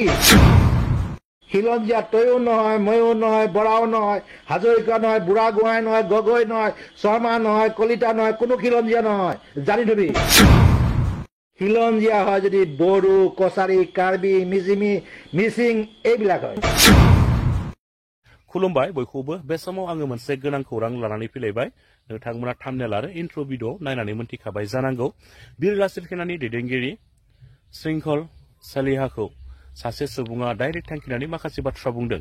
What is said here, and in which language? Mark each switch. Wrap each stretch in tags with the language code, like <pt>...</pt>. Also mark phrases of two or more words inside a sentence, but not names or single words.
<as>খিলঞ্জীয়া তয়ো নহয়, ময়ো নহয়, বৰাও নহয়, হাজৰিকা নহয়, বুঢ়াগোহাঁই নহয়, গগৈ নহয়, শৰ্মা নহয়, কলিতা নহয়, কোনো খিলঞ্জীয়া নহয়, জানি থবি। খিলঞ্জীয়া হয় যদি বড়ো, কছাৰী, কাৰ্বি, মিচিং এইবিলাক হয়।</as> <brx>खुलुमबाय बयखौबो बे समाव आङो मोनसे गोनां खौरां लानानै फैलायबाय। नोंथांमोना थाम्बनेल आरो</brx> <en>intro video</en> <brx>नायनानै मोनथिखाबाय जानांगौ। बिर लाचित सेनानि दैदेनगिरि श्रृंखल सालिहाखौ सासे सुबुङा डाइरेक्ट थांखिनानै माखासे बाथ्रा बुंदों।</brx>